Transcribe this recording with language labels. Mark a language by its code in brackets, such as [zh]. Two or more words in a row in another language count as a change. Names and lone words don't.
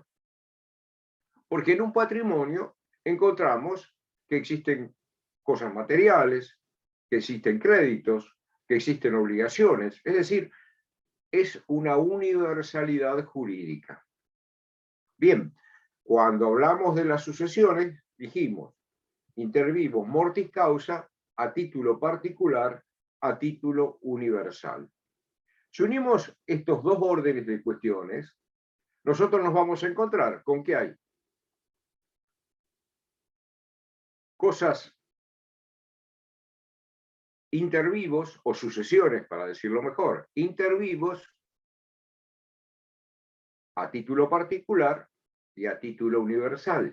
[es] Porque en un patrimonio encontramos que existen cosas materiales, que existen créditos, que existen obligaciones. Es decir, es una universalidad jurídica. Bien, cuando hablamos de las sucesiones, dijimos, [la] intervivos mortis causa [es] a título particular, a título universal. Si unimos estos dos órdenes de cuestiones, nosotros nos vamos a encontrar con que hay cosas intervivos o sucesiones, para decirlo mejor, intervivos a título particular y a título universal.